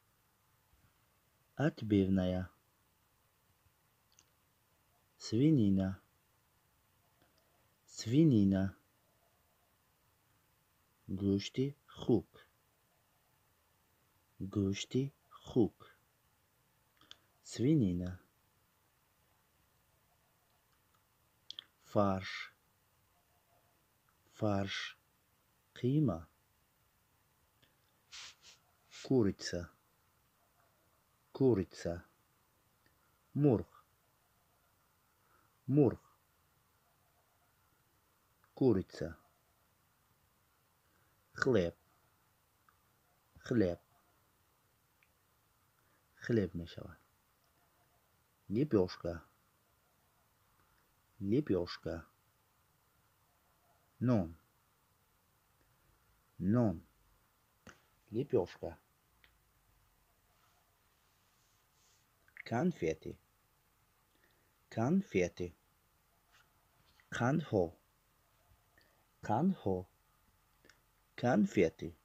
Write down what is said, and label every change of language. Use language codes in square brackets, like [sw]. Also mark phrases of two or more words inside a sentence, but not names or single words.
[ru] отбивная, свинина, свинина, [tg] гӯшти хук, гӯшти хук, [ru] свинина, фарш, фарш, қима, курица, курица, [tg] мурғ, мурғ, [ru] курица, хлеб, хлеб, хлеб мешавад, лепешка, лепешка, [tg] нон, нон, [ru] лепешка, конфеты, конфеты, [tg] қандҳо, қандҳо, [ru] конфеты,